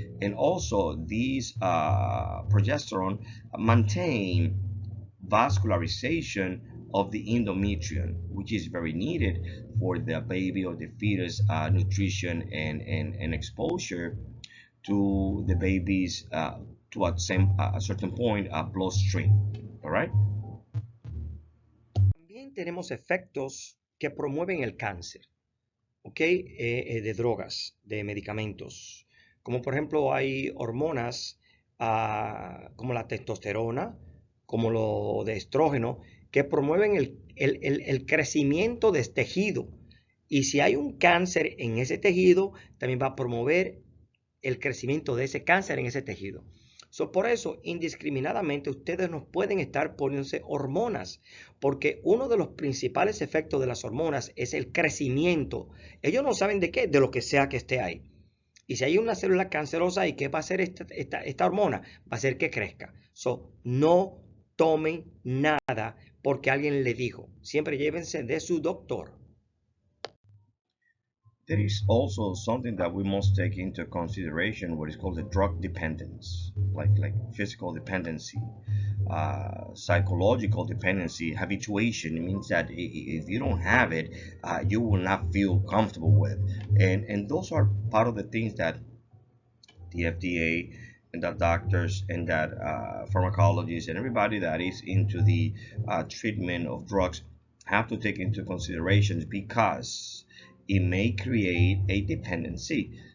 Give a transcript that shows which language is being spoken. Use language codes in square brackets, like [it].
[en] And also these progesterone maintain vascularization of the endometrium, which is very needed for the baby or the fetus nutrition and exposure to the baby's to a certain point bloodstream. All right. [es] También tenemos efectos que promueven el cáncer, ¿ok? De drogas, de medicamentos. Como por ejemplo hay hormonas como la testosterona, como lo de estrógeno, que promueven el crecimiento de ese tejido. Y si hay un cáncer en ese tejido, también va a promover el crecimiento de ese cáncer en ese tejido. Por eso, indiscriminadamente, ustedes no pueden estar poniéndose hormonas, porque uno de los principales efectos de las hormonas es el crecimiento. Ellos no saben de qué, de lo que sea que esté ahí. Y si hay una célula cancerosa ahí, ¿qué va a hacer esta hormona? Va a hacer que crezca. No tomen nada porque alguien le dijo. Siempre llévense de su doctor. [en] There is also something that we must take into consideration, what is called the drug dependence, like physical dependency, psychological dependency, habituation. It means that if you don't have it, you will not feel comfortable with, and those are part of the things that the FDA and that doctors and that pharmacologists and everybody that is into the treatment of drugs have to take into consideration, because it may create a dependency.